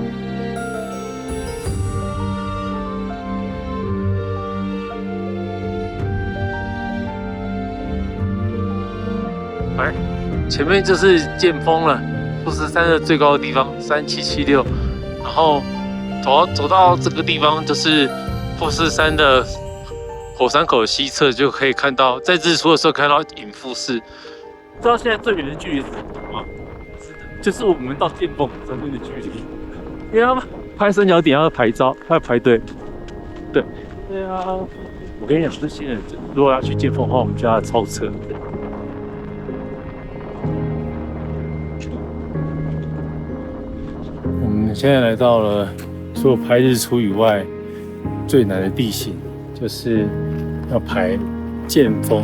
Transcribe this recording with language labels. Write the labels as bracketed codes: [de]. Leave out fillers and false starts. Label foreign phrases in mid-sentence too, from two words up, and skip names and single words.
[zh] 来，前面就是劍峰了，富士山的最高的地方3776，然後走到這個地方就是富士山的火山口西側，就可以看到在日出的時候看到影富士。知道現在最遠的距離是什麼嗎？就是我們到劍峰這邊的距離，因為他們拍三角點要拍照，要排隊。對啊，我跟你講，這些人如果要去劍峰的話，我們就要超車。我們現在來到了除了拍日出以外最難的地形，就是要排劍峰。